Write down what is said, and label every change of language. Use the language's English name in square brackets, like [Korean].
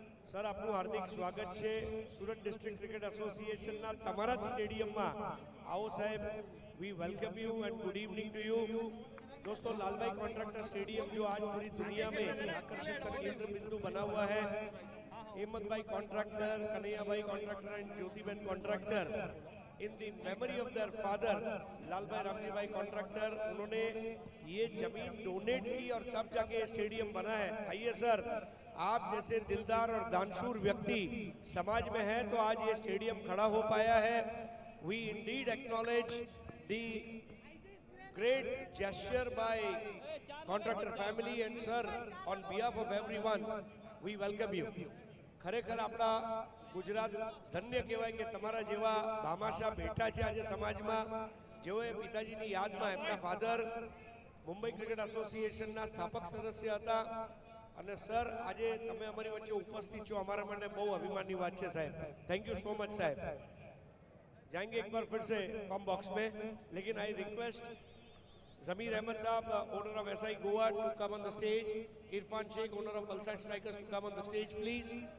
[Gujarati] Sir, આપનું હાર્દિક સ્વાગત છે સુરત ડિસ્ટ્રિક્ટ ક્રિકેટ એસોસિએશનના તમારા જ સ્ટેડિયમમાં. આવો સાહેબ, [English] we welcome you and good evening to you. [Hindi] दोस्तों, लालभाई कॉन्ट्रैक्टर स्टेडियम जो आज पूरी दुनिया में आकर्षण का केंद्र बिंदु बना हुआ है, हेमंत भाई कॉन्ट्रैक्टर, कन्हैया भाई contractor and Jyotiben contractor, [English] in the memory of their father [Hindi] Lalbhai Ramji भाई कॉन्ट्रैक्टर, उन्होंने ये जमीन डोनेट की और तब जाके स्टेडियम बना है। आइए सर, आप जैसे दिलदार और दानशूर व्यक्ति समाज में हैं, तो आज ये स्टेडियम खड़ा हो पाया है। [English] We indeed acknowledge the great gesture by contractor family and sir, on behalf of everyone, we welcome you. [Gujarati] ખરેખર આપણા ગુજરાત ધન્ય કહેવાય કે તમારા જેવા ભામાશા બેઠા છે આજે સમાજમાં, જેઓએ પિતાજીની યાદમાં એમના ફાધર મુંબઈ ક્રિકેટ એસોસિએશનના સ્થાપક સદસ્ય હતા, અને સર આજે તમે અમારી વચ્ચે ઉપસ્થિત છો, અમારા માટે બહુ અભિમાનની વાત છે સાહેબ. [English] Thank you so much સાહેબ. [Hindi] जाएंगे एक बार फिर से कॉम बॉक्स में, लेकिन [English] I request Zamir Ahmed Saab, owner of SI Goa, to come on the stage. Irfan Sheikh, owner of Valsad Strikers, to come on the stage, please.